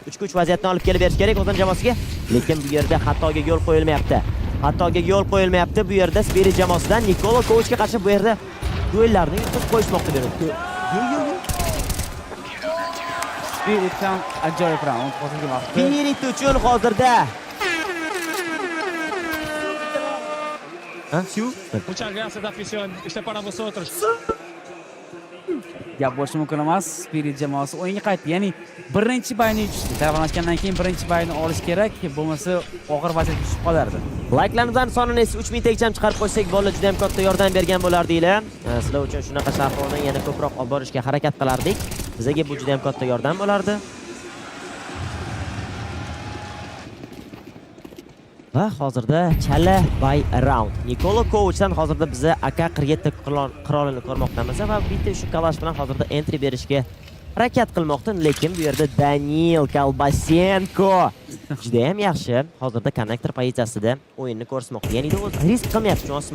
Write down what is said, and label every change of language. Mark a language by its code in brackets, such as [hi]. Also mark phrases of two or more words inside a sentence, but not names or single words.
[uz] 3-3 vaziyatni olib kelib berish kerak o'z jamoasiga. Lekin bu yerda xatoga yo'l qo'yilmayapti. Bu yerda Spirit jamoasidan Nikola Kochga qarshi bu yerda duellarni yutib qo'yishmoqda bu yerda. Spiritdan ajoyib raund hozirgi vaqtda. Spirit uchun hozirda [es] Muchas gracias, afición. Este para vosotros. [uz] Gap bo'lishi mumkin emas. Spirit jamoasi o'yinga qaytdi. Ya'ni birinchi bayni yutishdi. Davolanishgandan keyin birinchi bayni olish kerak, bo'lmasa og'ir vaziyatga tushib qolardi. Like'larning sonini esa 3000 tegcham chiqarib qo'ysak, bolalar juda ham katta yordam bergan bo'lardinglar. Sizlar uchun shunaqa sharhlarni yana ko'proq olib borishga harakat qilardik. Bizga bu juda ham katta yordam bo'lardi. Va hozirda chala by around. Nikola Kovichdan hozirda biza AK-47 qirolini ko'rmoqdamiz va bitta shu kalash bilan hozirda entry berishga harakat qilmoqda, lekin bu yerda Daniil Kolbasenko juda ham yaxshi hozirda konnektor pozitsiyasida o'yinni ko'rsatmoqda. Ya'ni o'zi risk qilmayapti, tushunasizmi?